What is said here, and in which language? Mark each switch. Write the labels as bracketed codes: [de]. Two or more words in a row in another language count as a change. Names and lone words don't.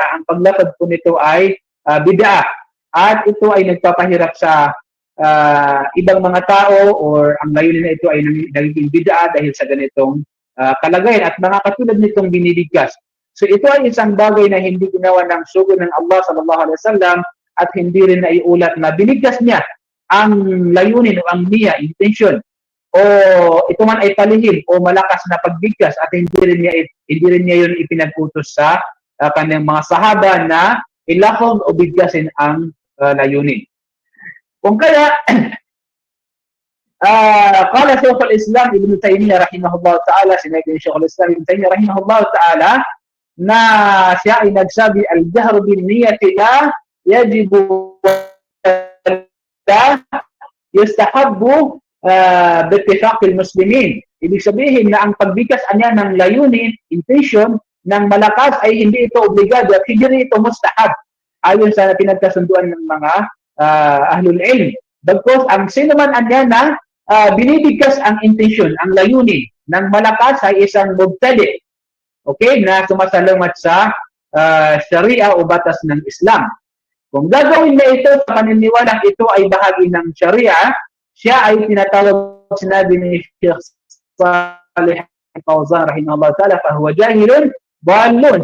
[tl] Ang paglapod po nito ay bid'a. At ito ay nagpapahirap sa ibang mga tao, or ang layunin na ito ay nagiging bid'a dahil sa ganitong kalagayan at mga katulad nitong binibigkas. So ito ay isang bagay na hindi ginawa ng sugod ng Allah [ar] صلى الله عليه وسلم, [tl] at hindi rin naiulat na binigkas niya ang layunin o ang niya, intention, o ito man ay palihim o malakas na pagbigkas, at hindi rin niya yun ipinag-utos sa kanyang mga sahaba na ilahog o bigkasin ang layunin. Kung kaya, [ar] قال شيخ الإسلام ابن تيمية رحمه الله تعالى, [tl] sinabi ni Shaykh al-Islam Ibn Taymiyyah [ar] رحمه الله تعالى, [tl] na siya ay nagsabi, [ar] الجهر بالنية لا يجب لا يستحب باتفاق المسلمين. [tl] Ibig sabihin na ang pagbigkas anya ng layunin, intention, ng malakas ay hindi ito obligado at hindi rin ito mustahab ayon sa pinagkasunduan ng mga [ar] أهل العلم. [tl] Bagkus ang sino man anya na binibigkas ang intensyon, ang layunin ng malakas ay isang mubtadi, okay, na sumasalamat sa Sharia o batas ng Islam. Kung gagawin na ito sa paniniwalang ito ay bahagi ng Sharia, siya ay tinatawag, sinabi ni Sheikh Saleh Al-Fawzan [ar] رحمه الله تعالى, فهو جاهل ضال.